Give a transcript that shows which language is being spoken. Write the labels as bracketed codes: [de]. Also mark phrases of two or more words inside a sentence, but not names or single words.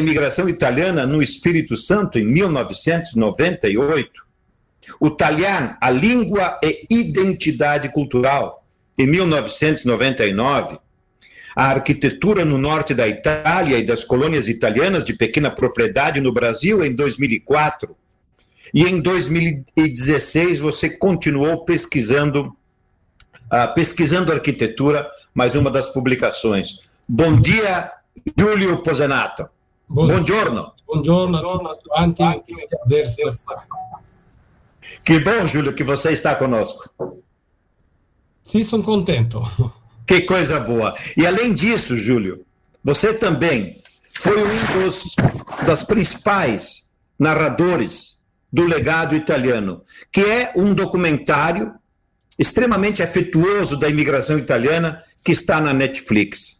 [pt] Imigração Italiana no Espírito Santo, em 1998, o Talian, a Língua e Identidade Cultural, em 1999, a Arquitetura no Norte da Itália e das Colônias Italianas de Pequena Propriedade no Brasil, em 2004, e em 2016 você continuou pesquisando arquitetura, mais uma das publicações. Bom dia, [it] Giulio Pozenato. Buongiorno. Buongiorno a tutti. [pt] Que bom, Júlio, que você está conosco. Sim, sou contente. Que coisa boa. E além disso, Júlio, você também foi das principais narradores do Legado Italiano, que é um documentário extremamente afetuoso da imigração italiana que está na Netflix.